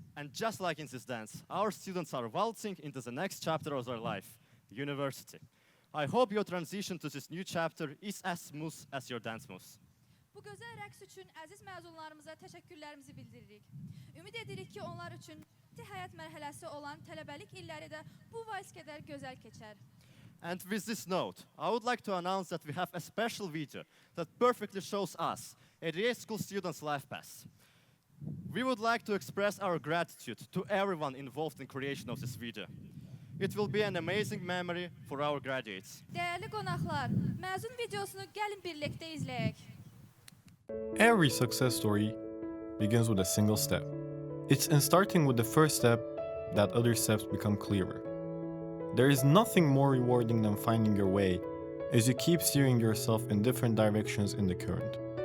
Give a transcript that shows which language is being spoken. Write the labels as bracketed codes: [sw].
[en] And just like in this dance, our students are waltzing into the next chapter of their life, university. I hope your transition to this new chapter is as smooth as your dance moves. [az] Bu gözəl rəqs üçün əziz məzunlarımıza təşəkkürlərimizi bildiririk. Ümid edirik ki, onlar üçün həyat mərhələsi olan tələbəlik illəri də bu vals qədər gözəl keçər. [en] And with this note, I would like to announce that we have a special video that perfectly shows us, a RA School student's life path. We would like to express our gratitude to everyone involved in creation of this video. It will be an amazing memory for our graduates. [az] Dəyərli qonaqlar, məzun videosunu gəlin birlikdə izləyək. [en] Every success story begins with a single step. It's in starting with the first step that other steps become clearer. There is nothing more rewarding than finding your way as you keep steering yourself in different directions in the current.